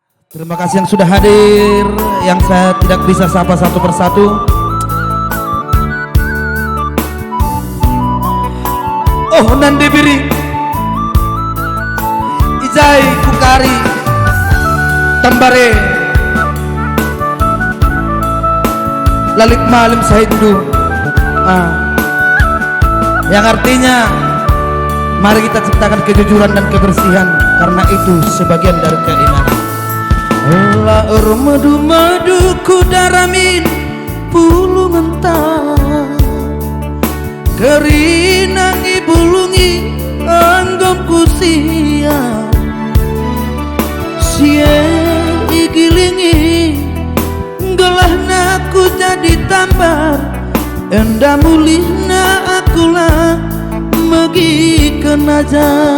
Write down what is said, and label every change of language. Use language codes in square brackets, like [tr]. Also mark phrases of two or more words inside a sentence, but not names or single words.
[id] Terima kasih yang sudah hadir, yang saya tidak bisa sapa satu persatu. [btx] Oh Nande Biri, Ijai Kukari, Tambare, Lalik Malim Sahindu, [id] yang artinya mari kita ciptakan kejujuran dan kebersihan, karena itu sebagian dari keimanan. [btx] Laur madu-madu kudaramin pulu mentah, kerinangi bulungi anggapku sia, sia igilingi gelah naku jadi tambar, enda mulihna akulah megi kenaja.